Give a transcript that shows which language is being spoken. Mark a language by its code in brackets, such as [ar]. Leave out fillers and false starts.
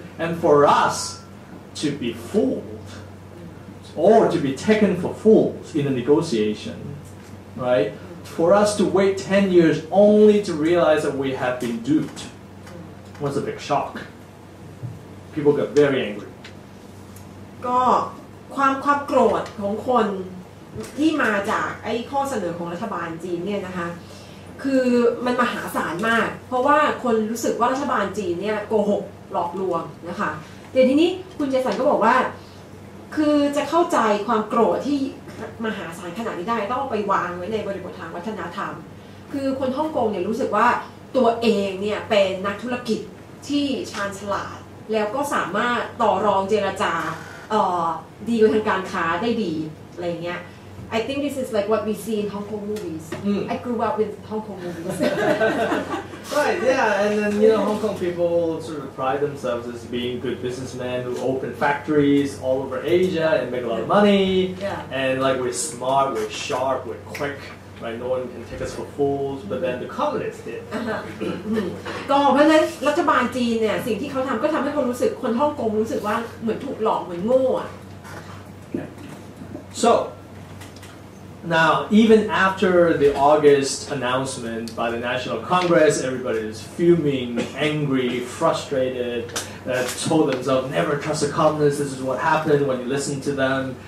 [en] And for us to be fooled or to be taken for fools in a negotiation, right? For us to wait 10 years only to realize that we have been duped was a big shock. People got very angry. [th] ก็ความโกรธของคนที่มาจากไอ้ข้อเสนอของรัฐบาลจีนเนี่ยนะคะคือมันมหาศาลมากเพราะว่าคนรู้สึกว่ารัฐบาลจีนเนี่ยโกหกหลอกลวงนะคะแต่ทีนี้คุณเจสันก็บอกว่า คือจะเข้าใจความโกรธที่มหาศาลขนาดนี้ได้ต้องไปวางไว้ในบริบททางวัฒนธรรมคือคนฮ่องกงเนี่ยรู้สึกว่าตัวเองเนี่ยเป็นนักธุรกิจที่ชาญฉลาดแล้วก็สามารถต่อรองเจรจาดีกว่าทางการค้าได้ดีอะไรเงี้ย [en] I think this is like what we see in Hong Kong movies. I grew up with Hong Kong movies. Right, yeah, and then Hong Kong people sort of pride themselves as being good businessmen who open factories all over Asia and make a lot of money. Yeah. And like we're smart, we're sharp, we're quick. Right, no one can take us for fools, but then the communists did. [th] ก็เพราะฉะนั้นรัฐบาลจีนเนี่ยสิ่งที่เขาทำก็ทำให้คนรู้สึกคนฮ่องกงรู้สึกว่าเหมือนถูกหลอกเหมือนโง่อะ [en] So now, even after the August announcement by the National Congress, everybody is fuming, angry, frustrated, told themselves, never trust the communists, this is what happened when you listen to them.